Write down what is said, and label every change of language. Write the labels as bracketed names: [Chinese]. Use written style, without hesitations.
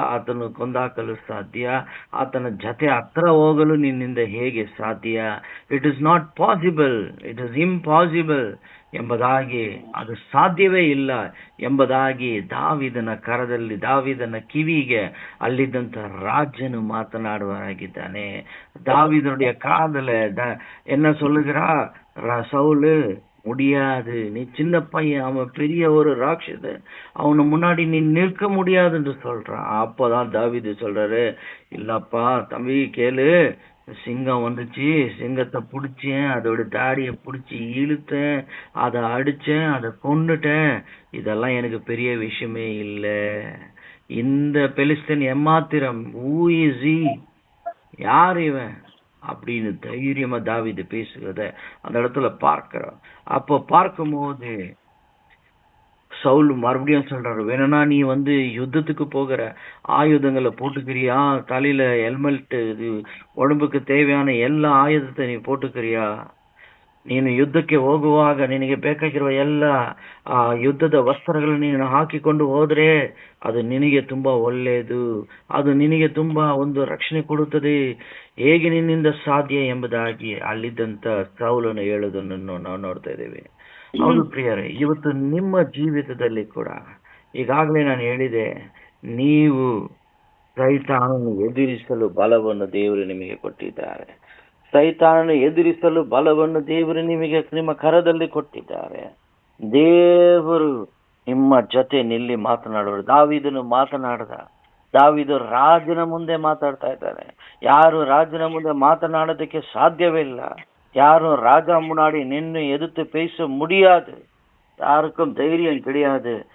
[Kannada] ಆತನು ಕೊಂದಾಕಲು ಸಾಧ್ಯ? ಆತನ ಜೊತೆ ಹತ್ರ ಹೋಗಲು ನಿನ್ನಿಂದ ಹೇಗೆ ಸಾಧ್ಯ? [English] it is not possible, it is impossible [Kannada] ಎಂಬುದಾಗಿ, ಅದು ಸಾಧ್ಯವೇ ಇಲ್ಲ ಎಂಬುದಾಗಿ ದಾವೀದನ ಕಿವಿಗೆ ಅಲ್ಲಿದ್ದಂತ ರಾಜನು ಮಾತನಾಡುವರಾಗಿದ್ದಾನೆ. [Tamil] ದಾವೀದனுடைய காதுல என்ன சொல்லுகிறா? சவுலு, முடியாது, நீ சின்ன பையன், அவன் பெரிய ஒரு ராட்சசன், அவனு முன்னாடி நீ நிற்க முடியாது என்று சொல்றான். அப்பதான் தாவீது சொல்றாரு, இல்லப்பா தம்பி கேளு, சிங்கம் வந்துச்சு, சிங்கத்தை பிடிச்சேன், அதோட தாடியை பிடிச்சி இழுத்தேன், அதை அடிச்சேன், அதை கொன்னுட்டேன், இதெல்லாம் எனக்கு பெரிய விஷயமே இல்லை. இந்த பெலிஸ்தீன் எம்மாத்திரம், [English] who is he, [Tamil] யார் இவன் அப்படின்னு தைரியமா தாவீது பேசுகிறத அந்த இடத்துல பார்க்கிறோம். அப்போ பார்க்கும்போது சவுல் மறுபடியும் சொல்றாரு, வேணும்னா நீ யுத்தத்துக்கு போகிற ஆயுதங்களை போட்டுக்கிறியா? தலையில ஹெல்மெட், உடம்புக்கு தேவையான [Kannada] ಎಲ್ಲ ಆಯುಧத்தை ನೀ [Tamil] போட்டுக்கிறியா? [Kannada] ನೀನು ಯುದ್ಧಕ್ಕೆ ಹೋಗುವಾಗ ನಿನಗೆ ಬೇಕಾಗಿರುವ ಎಲ್ಲ ಯುದ್ಧದ ವಸ್ತ್ರಗಳನ್ನು ನೀನು ಹಾಕಿಕೊಂಡು ಹೋದ್ರೆ ಅದು ನಿನಗೆ ತುಂಬಾ ಒಳ್ಳೆಯದು, ಅದು ನಿನಗೆ ತುಂಬಾ ಒಂದು ರಕ್ಷಣೆ ಕೊಡುತ್ತದೆ, ಹೇಗೆ ನಿನ್ನಿಂದ ಸಾಧ್ಯ ಎಂಬುದಾಗಿ ಅಲ್ಲಿದ್ದಂತ ಸೌಲನು ಹೇಳೋದನ್ನು ನಾವು ನೋಡ್ತಾ ಇದ್ದೇವೆ. ಹೌದು ಪ್ರಿಯರೇ, ಇವತ್ತು ನಿಮ್ಮ ಜೀವಿತದಲ್ಲಿ ಕೂಡ ಈಗಾಗಲೇ ನಾನು ಹೇಳಿದೆ, ನೀವು ಸೈತಾನನ್ನು ಎದುರಿಸಲು ಬಲವನ್ನು ದೇವರು ನಿಮಗೆ ಕೊಟ್ಟಿದ್ದಾರೆ. ಸೈತಾನನ್ನು ಎದುರಿಸಲು ಬಲವನ್ನು ದೇವರು ನಿಮಗೆ ನಿಮ್ಮ ಕರದಲ್ಲಿ ಕೊಟ್ಟಿದ್ದಾರೆ. ದೇವರು ನಿಮ್ಮ ಜೊತೆ ನಿಲ್ಲಿ ಮಾತನಾಡುವರು. ದಾವೀದನು ಮಾತನಾಡದ, ದಾವೀದು ರಾಜನ ಮುಂದೆ ಮಾತಾಡ್ತಾ ಇದ್ದಾರೆ. ಯಾರು ರಾಜನ ಮುಂದೆ ಮಾತನಾಡೋದಕ್ಕೆ ಸಾಧ್ಯವೇ ಇಲ್ಲ. [Tamil] யாரும் ராஜா முன்னாடி நின்று எதிர்த்து பேச முடியாது, யாருக்கும் தைரியம் கிடையாது.